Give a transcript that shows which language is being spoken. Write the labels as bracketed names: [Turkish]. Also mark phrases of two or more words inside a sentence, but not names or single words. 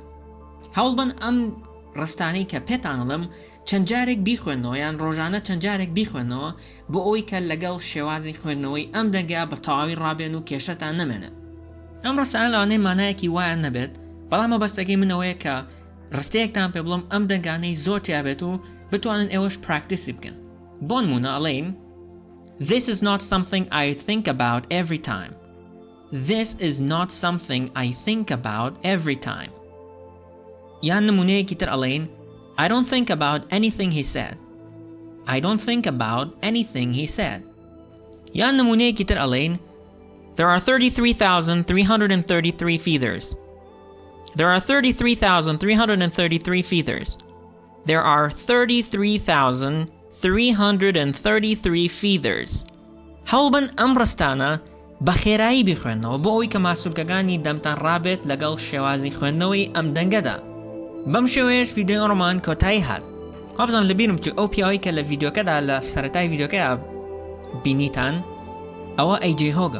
[Central Kurdish] هەوڵ بن ئەم ڕستانەی کە پێتان ئەڵێم چەند جارێک بیخوێنەوە یان ڕۆژانە چەند جارێک بیخوێنەوە بۆ ئەوەی کە لەگەڵ شێوازی خوێندنەوەی ئەم دەنگە بە تەواوی ڕابێن و کێشەتان نەمێنێت. ئەم ڕستانە لەوانەیە مانایەکی وایان نەبێت، بەڵام مەبەستەکەی منەوەیە کە ڕستەیەکتان پێ بڵم ئەم دەنگانەی زۆر تیابێت و بتوانن ئێوەش پراکتیسی بکەن. بۆ نمونە ئەڵێین [English] This is not something I think about every time. This is not something I think about every time. [Central Kurdish] یان نمونەیەکی تر ئەڵێین [English] I don't think about anything he said. I don't think about anything he said. [Central Kurdish] یان نمونەیەکی تر ئەڵێین [English] There are 33,333 feathers. There are 33,333 feathers. There are 33,333 feathers. [Central Kurdish] هەوڵبن ئەم ڕستانە بە خێرایی بخوێنەوە بۆ ئەوەی کە ماسوولکەکانی دەمتان ڕابێت لەگەڵ شێوازی خوێندنەوەی ئەم دەنگەدا. بەم شێوەیەش ڤیدیۆی ڕۆمان کۆتایی هات. وابزانم لەبیرم چ ئەو پیاوەی کە لە ڤیدیۆکەدا لە سەرەتای ڤیدیۆکەیە بینیتان ئەوە ئەیجێ هۆگە.